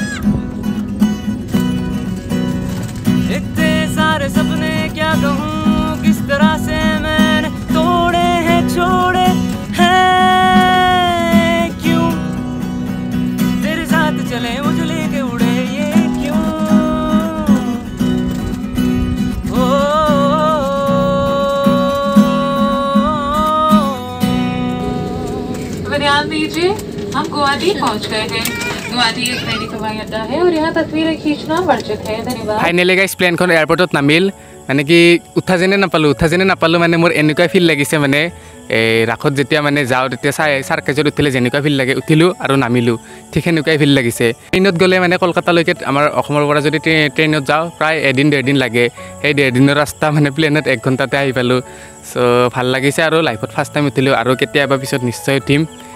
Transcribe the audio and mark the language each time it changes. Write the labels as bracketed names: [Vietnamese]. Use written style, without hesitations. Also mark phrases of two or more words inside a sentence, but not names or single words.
[Hindi] इतने सारे सपने क्या कहूँ किस तरह से मैंने तोड़े हैं छोड़े हैं क्यों तेरे साथ चले मुझे लेके उड़े ये क्यों ओ ध्यान दीजिए हम गुवाहाटी पहुंच गए हैं गुवाहाटी एक ट्रेन हवाई अड्डा है और यहाँ तस्वीरें खींचना वर्जित है धन्यवाद [English] finally guys [Assamese] প্লেনখন এয়াৰপৰ্টত নামিল মানে কি উঠা যেনে নাপালোঁ মানে মোৰ এনেকুৱা ফিল লাগিছে মানে ৰাখত যেতিয়া মানে যাওঁ তেতিয়া চাৰ্কাছত উঠিলে যেনেকুৱা ফিল লাগে উঠিলোঁ আৰু নামিলোঁ ঠিক সেনেকুৱাই ফিল লাগিছে ট্ৰেইনত গ'লে মানে কলকাতালৈকে আমাৰ অসমৰ পৰা যদি ট্ৰেইনত যাওঁ প্ৰায় এদিন 1.5 দিন লাগে সেই 1.5 দিনৰ ৰাস্তা মানে প্লেনত 1 ঘণ্টাতে আহি পালোঁ চ' ভাল লাগিছে আৰু লাইফত [English] first time [Assamese] উঠিলোঁ আৰু কেতিয়াবা পিছত নিশ্চয় উঠিম